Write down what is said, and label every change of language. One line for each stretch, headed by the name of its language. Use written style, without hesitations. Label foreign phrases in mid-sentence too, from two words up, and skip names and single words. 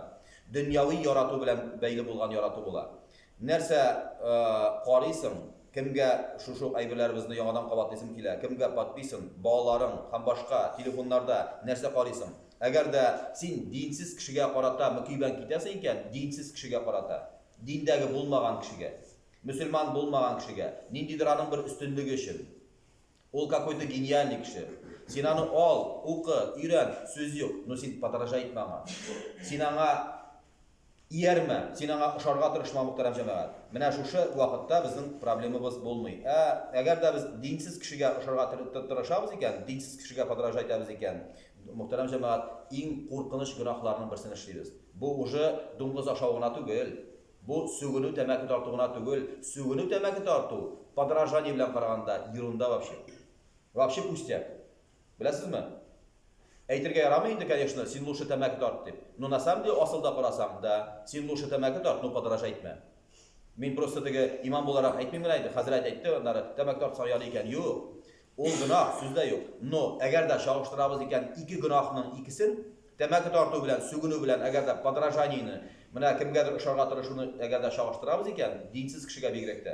Tatar: Дөньяви ярату белән бәйле булган ярату була. Нәрсә карыйсың, кемгә шушы әйберләребезне яңадан кабатлыйсың килә, кемгә подписан, балаларың һәм башка телефоннарда нәрсә карыйсың? Әгәр дә син динсез кешегә карата мөкибән китәсең икән, динсез кешегә карата, диндәге булмаган кешегә, мөселман булмаган кешегә, ниндидер аның бер өстенлеге өчен, ул
Russian: какой-то гениальный
Tatar: кеше. Син аны ал, укы, өйрән, сүз юк, но син подражай итмә аңа. Син аңа иярмә, син аңа ошарга тырышма мөхтәрәм җәмәгать. Менә шушы вакытта безнең проблемабыз булмый. Әгәр дә без динсез кешегә ошарга тырышабыз икән, динсез кешегә подражай итәбез икән, мөхтәрәм җәмәгать, иң куркыныч гөнаһларның берсен эшлибез. Бу уже дуңгыз ашау гына түгел. Бу сүгенү тәмәке тарту гына түгел. Сүгенү тәмәке тарту подражание белән караганда
Russian: ерунда вообще. Вообще пустяк.
Tatar: Беләсезме? Әйтергә ярамый инде, конечно, син лучше тәмәке тарт дип.
Russian: Но на самом деле
Tatar: асылда карасаң да, син лучше тәмәке тарт,
Russian: но подражай
Tatar: итмә. Мин просто теге имам буларак әйтмим генә инде, хәзрәт әйтте, аннары тәмәке тартсаң ярый икән. Юк. Ул гөнаһ сүздә юк. Но әгәр дә чагыштырабыз икән ике гөнаһның икесен, тәмәке тарту белән, сүгенү белән, әгәр дә подражаниены Менә кемгәдер ошарга тырышуны әгәр дә чагыштырабыз икән, динсез кешегә бигрәк тә.